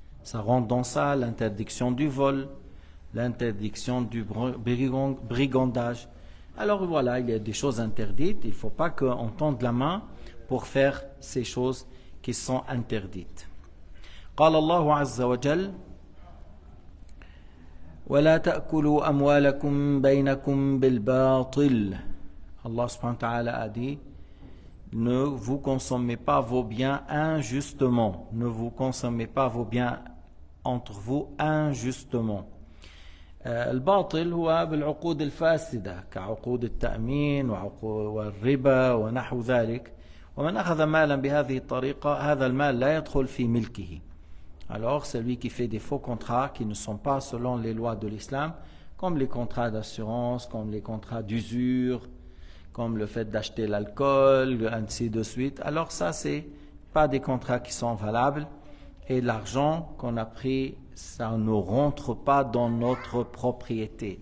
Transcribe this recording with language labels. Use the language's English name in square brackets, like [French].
[French] Ça rentre dans ça l'interdiction du vol, l'interdiction du brigandage. Alors voilà, il y a des choses interdites. Il ne faut pas qu'on tende la main pour faire ces choses qui sont interdites. [Arabic] قال الله عز وجل: ولا تأكلوا أموالكم بينكم بالباطل. [French] Allah subhanahu wa ta'ala a dit: ne vous consommez pas vos biens injustement. Ne vous consommez pas vos biens entre vous injustement. [Arabic] الباطل هو بالعقود الفاسدة كعقود التأمين والربا ونحو ذلك. ومن أخذ مالا بهذه الطريقة هذا المال لا يدخل في ملكه. [French] Alors celui qui fait des faux contrats qui ne sont pas selon les lois de l'islam, comme les contrats d'assurance, comme les contrats d'usure, comme le fait d'acheter l'alcool, ainsi de suite. Alors ça, c'est pas des contrats qui sont valables. Et l'argent qu'on a pris, ça ne rentre pas dans notre propriété.